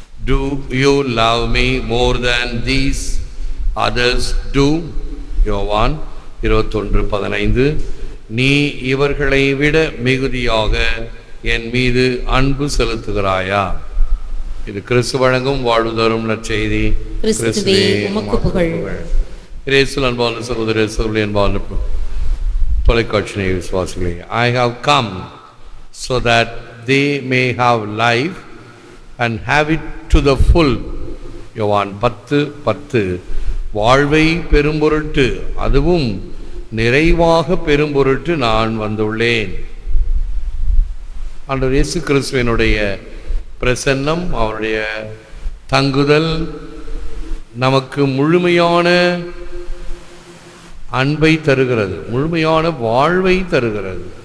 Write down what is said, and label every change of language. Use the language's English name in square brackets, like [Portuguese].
[English] Do you love me more than these others do? [Tamil] யோவான் 21:15. நீ இவர்களை விட மிகுதியாக என் மீது அன்பு செலுத்துகிறாயா? இது கிறிஸ்து வழங்கும் வாழ்வு தரும் நற்செய்தி. கிறிஸ்துவே உமக்கு புகழ். இயேசுவில் அன்பான சகோதர சகோதரி, அன்பான தொலைக்காட்சி விசுவாசிகளே, [English] I have come so that they may have life and have it to the full. [Tamil] யோவான் 10:10. வாழ்வை பெரும்பொருட்டு, அதுவும் நிறைவாக பெரும்பொருட்டு நான் வந்துள்ளேன். ஆண்டவர் இயேசு கிறிஸ்துவினுடைய பிரசன்னம், அவருடைய தங்குதல் நமக்கு முழுமையான அன்பை தருகிறது, முழுமையான வாழ்வை தருகிறது.